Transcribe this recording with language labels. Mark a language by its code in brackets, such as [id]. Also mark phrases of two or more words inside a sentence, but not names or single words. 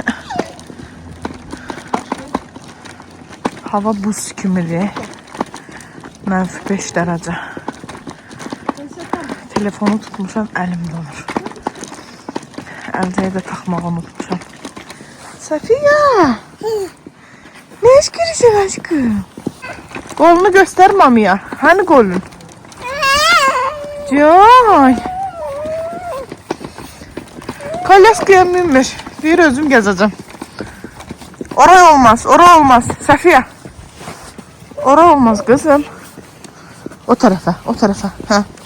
[az] Hava buz kimidir. -5 dərəcə. Telefonu tutmuşam, əlim donur. Əlcəyə də taxmağı unutmuşam. Safiyə! Ne iş görürsən aşkım? [tr] Kolunu göster mamaya. Hani kolun? Can. Kalyaskaya minmiş. Bir özüm gezeceğim. Oraya olmaz. Oraya olmaz. Safiye. Oraya olmaz kızım. O tarafa. O tarafa. Ha.